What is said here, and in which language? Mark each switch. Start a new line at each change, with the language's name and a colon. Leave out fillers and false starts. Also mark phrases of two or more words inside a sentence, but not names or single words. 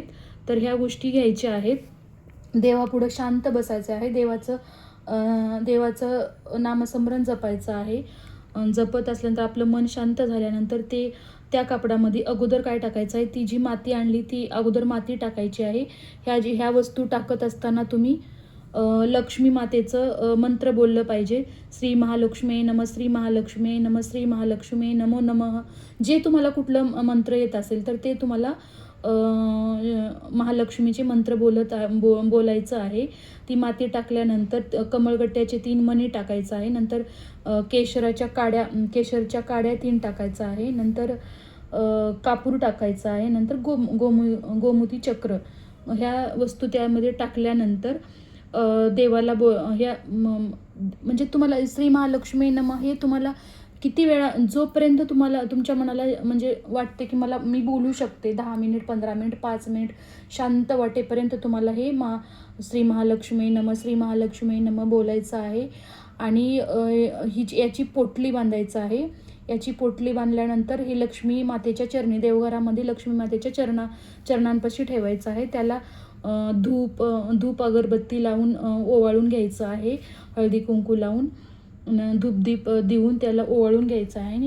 Marathi: तर ह्या गोष्टी घ्यायच्या आहेत. देवापुढं शांत बसायचं आहे, देवाचं नामस्मरण जपायचं आहे. जपत असल्यानंतर आपलं मन शांत झाल्यानंतर त्या कापडामध्ये अगोदर काय टाकायचं आहे, ती जी माती आणली ती अगोदर माती टाकायची आहे. ह्या वस्तू टाकत असताना तुम्ही लक्ष्मी मातेचं मंत्र बोललं पाहिजे.
Sanskrit: श्री महालक्ष्मी नमः, श्री महालक्ष्मी नमः, श्री महालक्ष्मी नमो नमः.
Marathi: जे तुम्हाला कुठलं मंत्र येत असेल तर ते तुम्हाला महालक्ष्मीचे मंत्र बोलायचं आहे. ती माती टाकल्यानंतर कमळगट्ट्याचे 3 मणी टाकायचं आहे. नंतर केशरच्या काड्या 3 टाकायचं आहे. नंतर कापूर टाकायचा आहे. नंतर गोमती चक्र, ह्या वस्तू त्यामध्ये टाकल्यानंतर देवाला म्हणजे तुम्हाला
Sanskrit: श्री महालक्ष्मी नमः
Marathi: हे तुम्हाला किती वेळा, जोपर्यंत तुम्हाला तुमच्या मनाला म्हणजे वाटते की मी बोलू शकते, 10 मिनिट, 15 मिनिट, 5 मिनिट शांत वाटेपर्यंत तुम्हाला हे
Sanskrit: श्री महालक्ष्मी नमः, श्री महालक्ष्मी नमः
Marathi: बोलायचं आहे. आणि याची पोटली बांधायचं आहे. याची पोटली बांधल्यानंतर हे लक्ष्मी मातेच्या चरणी, देवघरामध्ये लक्ष्मी मातेच्या चरणांपाशी ठेवायचं आहे. त्याला धूप अगरबत्ती लावून ओवाळून घ्यायचं आहे, हळदी कुंकू लावून धूपदीप देऊन त्याला ओवाळून घ्यायचं आहे.